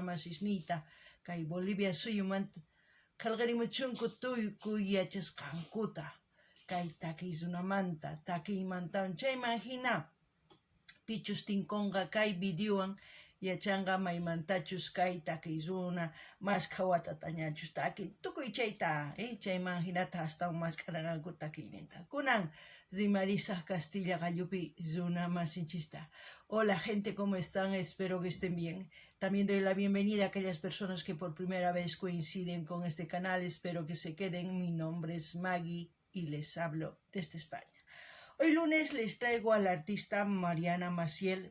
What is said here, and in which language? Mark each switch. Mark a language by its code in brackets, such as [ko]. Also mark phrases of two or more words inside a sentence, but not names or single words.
[qu] masisniyta kay Bolivia suyumanta qillqirimuchunku tuykuy yachasqankuta kay takiy runamanta takiymantawan chayman hina pichus tinkunqa kay videowan yachanqa maymantachus kay takiy runa maskhaq watatañachus takiy tukuy chayta chayman hinata astawan maskhararanku takiyninta kunan rimarisaq Castilla qallupi runa masinchista. [es] Hola gente, ¿cómo están? Espero que estén bien. También doy la bienvenida a aquellas personas que por primera vez coinciden con este canal. Espero que se queden. Mi nombre es Magui y les hablo desde España. Hoy lunes les traigo a la artista Mariana Maciel.